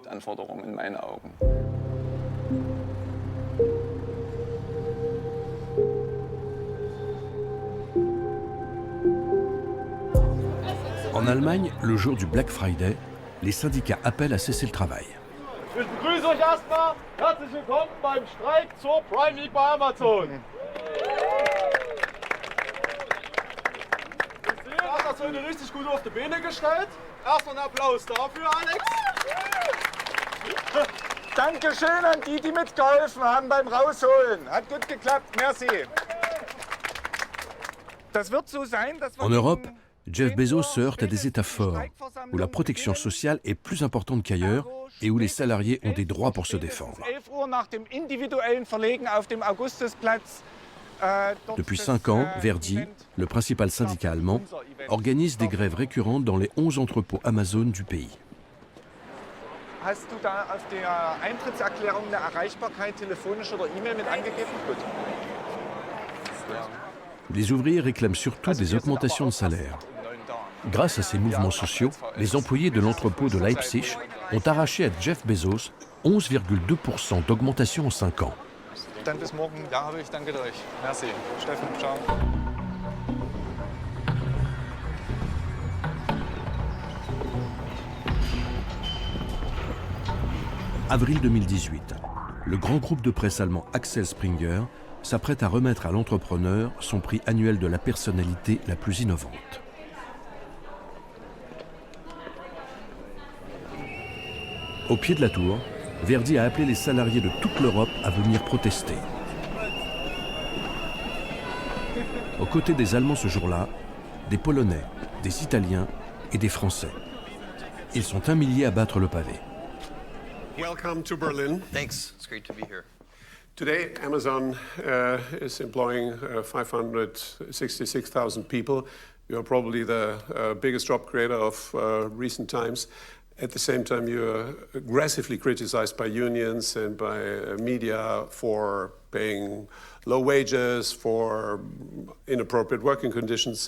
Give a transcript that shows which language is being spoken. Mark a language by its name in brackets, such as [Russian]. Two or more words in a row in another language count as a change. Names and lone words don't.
[French] En Allemagne, le jour du Black Friday, les syndicats appellent à cesser le travail. [German] Ich begrüße euch erstmal. Herzlich willkommen beim Streik zur Prime Week bei Amazon. Das hast du heute richtig gut auf die Beine gestellt. Erstmal einen Applaus dafür, Alex. Dankeschön an die, die mitgeholfen haben beim Rausholen. Hat gut geklappt, merci. Das wird so sein, dass wir [French] En Europe, Jeff Bezos se heurte à des États forts, où la protection sociale est plus importante qu'ailleurs et où les salariés ont des droits pour se défendre. Depuis 5 ans, Verdi, le principal syndicat allemand, organise des grèves récurrentes dans les 11 entrepôts Amazon du pays. [German] Hast du da auf der Eintrittserklärung eine Erreichbarkeit telefonisch oder E-Mail mit angegeben? Gut. [French] Les ouvriers réclament surtout des augmentations de salaire. Grâce à ces mouvements sociaux, les employés de l'entrepôt de Leipzig ont arraché à Jeff Bezos 11,2% d'augmentation en 5 ans. [German] Dann bis morgen. Ja, habe ich. Danke euch. Merci. Steffen, ciao. [French] Avril 2018, le grand groupe de presse allemand Axel Springer s'apprête à remettre à l'entrepreneur son prix annuel de la personnalité la plus innovante. Au pied de la tour, Verdi a appelé les salariés de toute l'Europe à venir protester. Aux côtés des Allemands ce jour-là, des Polonais, des Italiens et des Français. Ils sont 1 millier à battre le pavé. [English] Welcome to Berlin. Thanks. It's great to be here. Today, Amazon is employing 566,000 people. You are probably the biggest job creator of recent times. At the same time, you're aggressively criticized by unions and by media for paying low wages, for inappropriate working conditions.